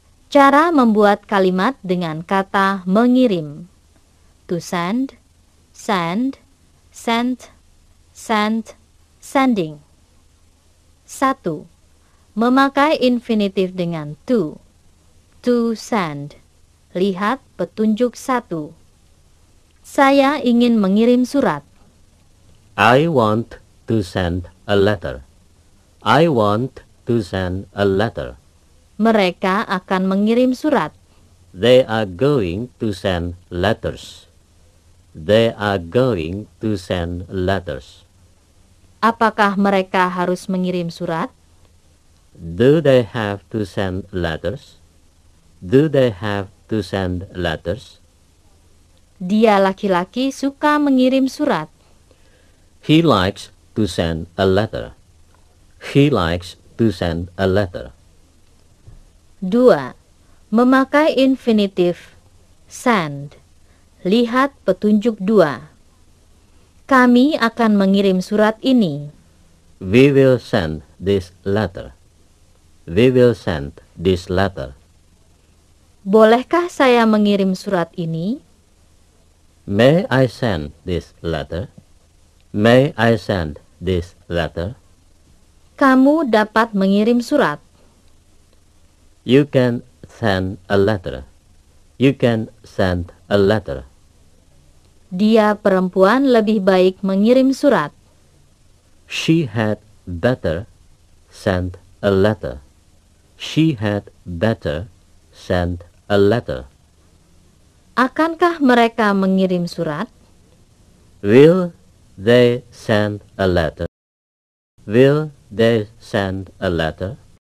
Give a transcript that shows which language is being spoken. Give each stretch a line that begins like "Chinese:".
Indonesian: Cara membuat kalimat dengan kata mengirim.
English: To send, send, sent, sent, sending.
Indonesian: 1. Memakai infinitif dengan to. To send. Lihat petunjuk 1. Saya ingin mengirim surat.
English: I want to send a letter. I want to send a letter.
Indonesian: Mereka akan mengirim surat.
English: They are going to send letters. They are going to send letters.
Indonesian: Apakah mereka harus mengirim surat?
English: Do they have to send letters? Do they have to send letters?
Indonesian: Dia laki-laki suka mengirim surat.
English: He likes to send a letter. He likes to send a letter.
Indonesian: 2. Memakai infinitif send. Lihat petunjuk 2. Kami akan mengirim surat ini.
English: We will send this letter. We will send this letter.
Indonesian: Bolehkah saya mengirim surat ini?
English: May I send this letter? May I send this letter?
Indonesian: Kamu dapat mengirim surat.
English: You can send a letter. You can send a letter.
Indonesian: Dia perempuan lebih baik mengirim surat.
English: She had better send a letter. She had better send a letter.
Indonesian: Akankah mereka mengirim surat?
English: Will they send a letter? Will they send a letter?